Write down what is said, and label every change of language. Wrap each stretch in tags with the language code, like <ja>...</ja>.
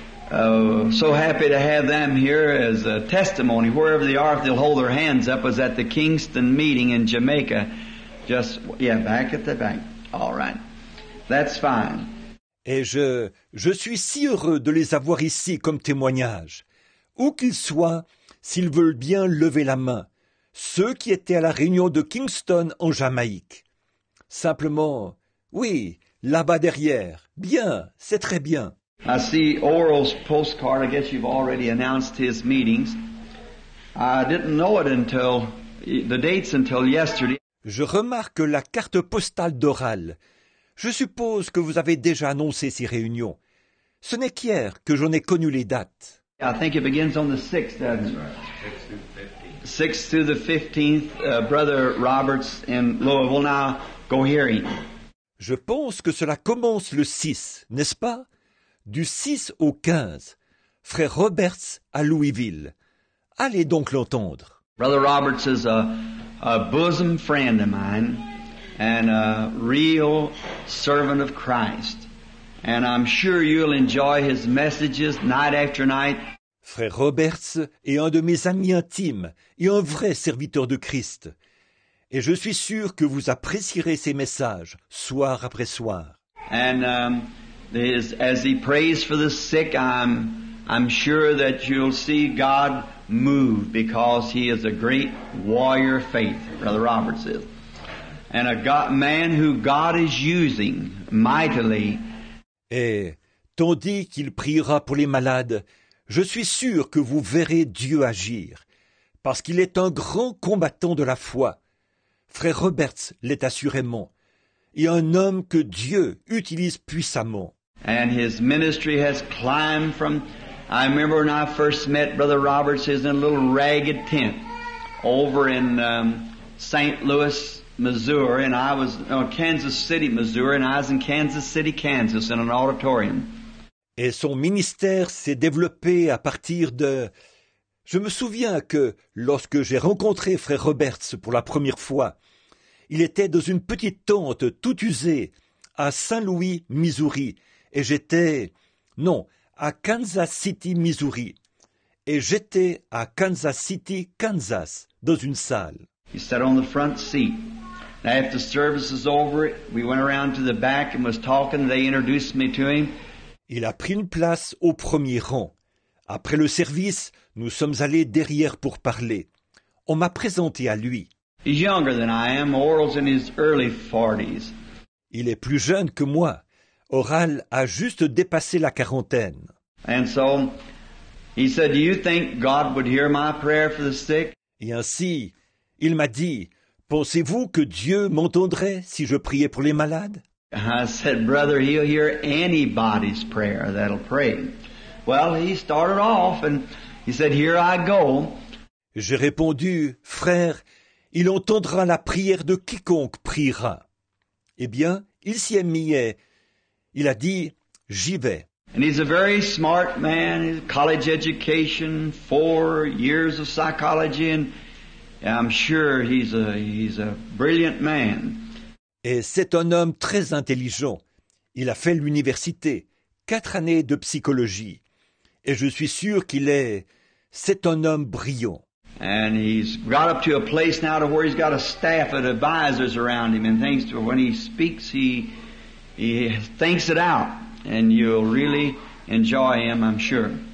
<en>So happy to have them here as a testimony. Wherever they are, if they'll hold their hands up, was at the Kingston meeting in Jamaica. Back at the back. All right. That's fine.</en> <fr>Et je suis si heureux de les avoir ici comme témoignage. Où qu'ils soient, s'ils veulent bien lever la main. Ceux qui étaient à la réunion de Kingston en Jamaïque. Simplement, oui, là-bas derrière. Bien, c'est très bien.</fr> <en>I see Oral's postcard. I guess you've already announced his meetings. I didn't know it until the dates until yesterday.</en> <fr>Je remarque la carte postale d'Oral. Je suppose que vous avez déjà annoncé ces réunions. Ce n'est qu'hier que j'en ai connu les dates.</fr> <en>I think it begins on the 6th, doesn't it? 6th through the 15th, Brother Roberts in Louisville. Now, go hear him.</en> <fr>Je pense que cela commence le 6, n'est-ce pas? Du 6 au 15, frère Roberts à Louisville. Allez donc l'entendre.</fr> <en>Brother Roberts is a bosom friend of mine and a real servant of Christ. And I'm sure you'll enjoy his messages night after night.</en> <fr>Frère Roberts est un de mes amis intimes et un vrai serviteur de Christ. Et je suis sûr que vous apprécierez ses messages, soir après soir.</fr> <en>And as he prays for the sick, I'm sure that you'll see God move because he is a great warrior of faith, Brother Roberts is. And a man who God is using mightily.</en> <fr>Et tandis qu'il priera pour les malades, je suis sûr que vous verrez Dieu agir, parce qu'il est un grand combattant de la foi. Frère Roberts l'est assurément, et un homme que Dieu utilise puissamment.</fr> <en>And his ministry has climbed from, I remember when I first met Brother Roberts, he was in a little ragged tent over in St. Louis, Missouri, and I was Kansas City, Missouri, and I was in Kansas City, Kansas in an auditorium.</en> <fr>Et son ministère s'est développé à partir de... Je me souviens que lorsque j'ai rencontré frère Roberts pour la première fois, il était dans une petite tente toute usée à Saint-Louis, Missouri, et j'étais... Non, à Kansas City, Missouri. Et j'étais à Kansas City, Kansas, dans une salle.</fr> <en>He sat on the front seat. After the service was over, we went around to the back and was talking. They introduced me to him.</en> <fr>Il a pris une place au premier rang. Après le service, nous sommes allés derrière pour parler. On m'a présenté à lui.</fr> <en>He's younger than I am. Oral's in his early 40s.</en> <fr>Il est plus jeune que moi. Oral a juste dépassé la quarantaine.</fr> <en>And so he said, "Do you think God would hear my prayer for the sick?"</en> <fr>Et ainsi, il m'a dit, « Pensez-vous que Dieu m'entendrait si je priais pour les malades ?»</fr> <en>I said, "Brother, he'll hear anybody's prayer that'll pray." Well, he started off and he said, "Here I go."</en> <fr>J'ai répondu, « Frère, il entendra la prière de quiconque priera. » Eh bien, il s'y est mis et il a dit, « J'y vais. »</fr> <en>And he's a very smart man, his college education, 4 years of psychology, and I'm sure he's a brilliant man.</en> <fr>Et c'est un homme très intelligent. Il a fait l'université, 4 années de psychologie. Et je suis sûr c'est un homme brillant.</fr> <en>And he's got up to a place now to where he's got a staff of advisors around him and things to when he speaks, he thinks it out. And you'll really enjoy him, I'm sure.</en>